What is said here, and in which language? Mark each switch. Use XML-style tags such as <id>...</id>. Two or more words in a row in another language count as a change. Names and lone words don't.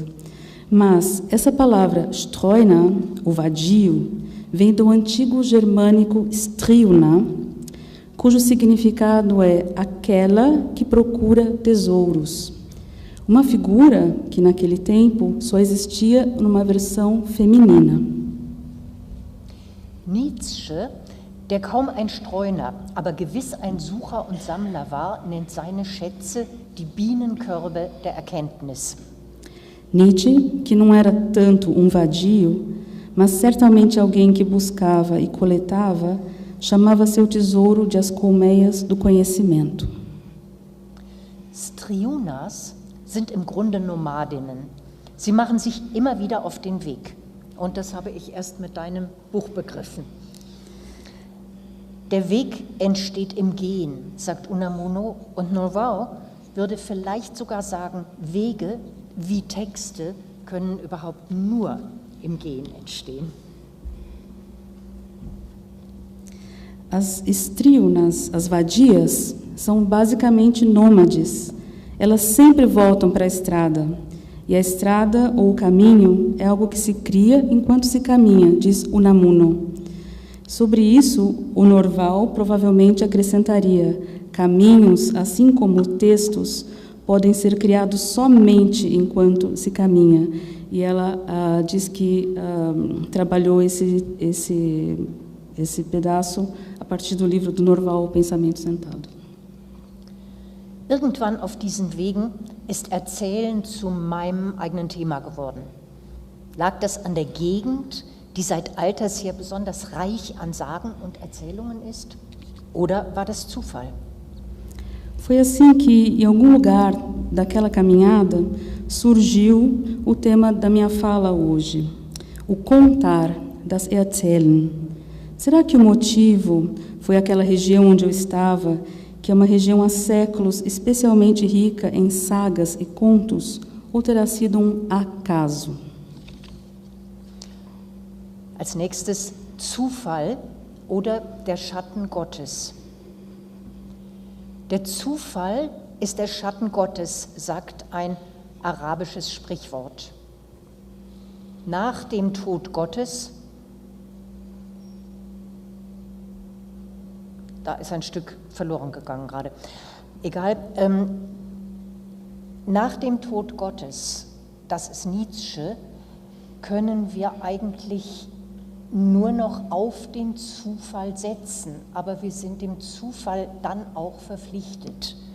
<pt>Mas essa palavra stroina, o vadio, vem do antigo germânico striuna, cujo significado é aquela que procura tesouros. Uma figura que naquele tempo só existia numa versão feminina.</pt> <de>Nietzsche, der kaum ein Streuner, aber gewiss ein Sucher und Sammler war, nennt seine Schätze die Bienenkörbe der Erkenntnis.</de> <pt>Nietzsche, que não era tanto um vadio, mas certamente alguém que buscava e coletava, chamava seu tesouro de as colmeias do conhecimento.</pt> <de>Striunas sind im Grunde Nomadinnen. Sie machen sich immer wieder auf den Weg. Und das habe ich erst mit deinem Buch begriffen. Der Weg entsteht im Gehen, sagt Unamuno, und Norval würde vielleicht sogar sagen, Wege wie Texte können überhaupt nur im Gehen entstehen.</de> <pt>As striunas, as vadias, são basicamente nômades. Elas sempre voltam para a estrada. E a estrada ou o caminho é algo que se cria enquanto se caminha, diz Unamuno. Sobre isso, o Norval provavelmente acrescentaria: caminhos, assim como textos, podem ser criados somente enquanto se caminha. E ela diz que trabalhou esse pedaço a partir do livro do Norval, O Pensamento Sentado.</pt> <de>Irgendwann auf diesen Wegen ist Erzählen zu meinem eigenen Thema geworden. Lag das an der Gegend, die seit alters her besonders reich an Sagen und Erzählungen ist? Oder war das Zufall?</de> <pt>Foi assim que, em algum lugar daquela caminhada, surgiu o tema da minha fala hoje, o contar,</pt> <de>das Erzählen.</de> <pt>Será que o motivo foi aquela região onde eu estava, que é uma região há séculos especialmente rica em sagas e contos, ou terá sido um acaso?</pt> <de>Als nächstes Zufall oder der Schatten Gottes. Der Zufall ist der Schatten Gottes, sagt ein arabisches Sprichwort. Nach dem Tod Gottes, da ist ein Stück verloren gegangen gerade, egal, nach dem Tod Gottes, das ist Nietzsche, können wir eigentlich nur noch auf den Zufall setzen, aber wir sind dem Zufall dann auch verpflichtet.</de>